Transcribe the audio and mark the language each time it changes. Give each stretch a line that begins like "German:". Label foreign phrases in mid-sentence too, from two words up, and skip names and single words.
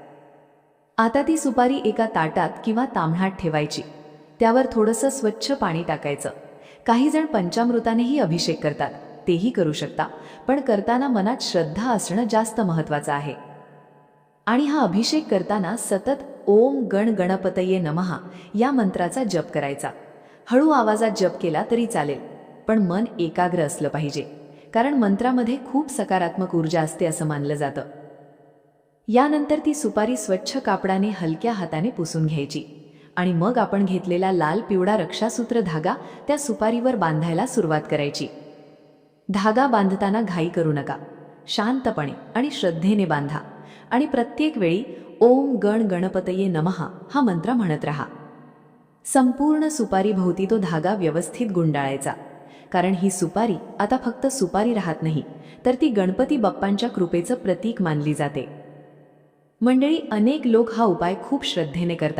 Marathi: आता ती सुपारी एका ताटात किंवा ताम्हणात ठेवायची. त्यावर थोडंसं स्वच्छ पाणी टाकायचं. काही जण पंचामृतानेही अभिषेक करतात, तेही करू शकता, पण करताना मनात श्रद्धा असणं जास्त महत्त्वाचं आहे. आणि हा अभिषेक करताना सतत
Sanskrit: ओम गण गणपतये नमः
Marathi: या मंत्राचा जप करायचा. हळू आवाजात जप केला तरी चालेल, पण मन एकाग्र असलं पाहिजे, कारण मंत्रामध्ये खूप सकारात्मक ऊर्जा असते असं मानलं जातं. यानंतर ती सुपारी स्वच्छ कापडाने हलक्या हाताने पुसून घ्यायची आणि मग आपण घेतलेला लाल पिवळा रक्षासूत्र धागा त्या सुपारीवर बांधायला सुरुवात करायची. धागा बांधताना घाई करू नका. शांतपणे आणि श्रद्धेने बांधा आणि प्रत्येक वेळी
Sanskrit: ओम गण गणपतये नमः
Marathi: हा मंत्र म्हणत राहा. संपूर्ण सुपारीभोवती तो धागा व्यवस्थित गुंडाळायचा, कारण ही सुपारी आता फक्त सुपारी राहत नाही, तर ती गणपती बाप्पांच्या कृपेचं प्रतीक मानली जाते. मंडळी, अनेक लोक हा उपाय खूप श्रद्धेने करतात.